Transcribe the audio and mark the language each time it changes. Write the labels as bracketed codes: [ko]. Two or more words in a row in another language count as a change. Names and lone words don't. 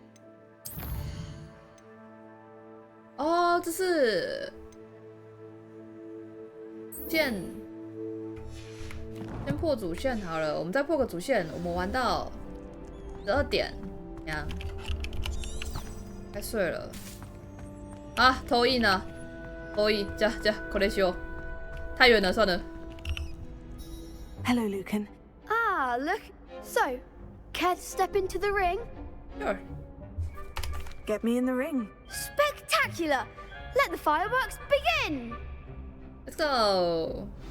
[zh] 哦，这是剑，先破主线好了。我们再破个主线，我们玩到12点，这样。该睡了啊！投影呢？投影， [ja] じゃこれしよう。 [zh] 太远了，算了。 [en] Hello, Lucan. Ah, look. So, care to step into the ring? Sure. Get me in the ring. Spectacular! Let the fireworks begin! Let's go.